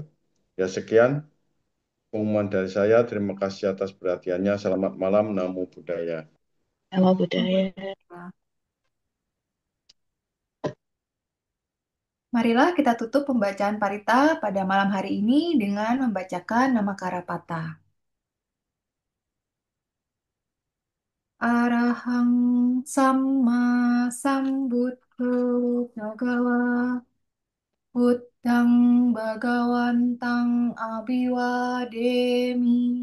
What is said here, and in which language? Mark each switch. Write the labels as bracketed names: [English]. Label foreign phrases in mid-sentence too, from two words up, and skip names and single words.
[Indonesian] Ya, sekian pengumuman dari saya. Terima kasih atas perhatiannya. Selamat malam. [Pali] Namo Buddhaya. Nama budaya. [Indonesian] Marilah kita tutup pembacaan parita pada malam hari ini dengan membacakan nama Karapata. [Pali] Arahang Samma Sambuddho Bhagawa Buddhang Bhagawantang Abhiwademi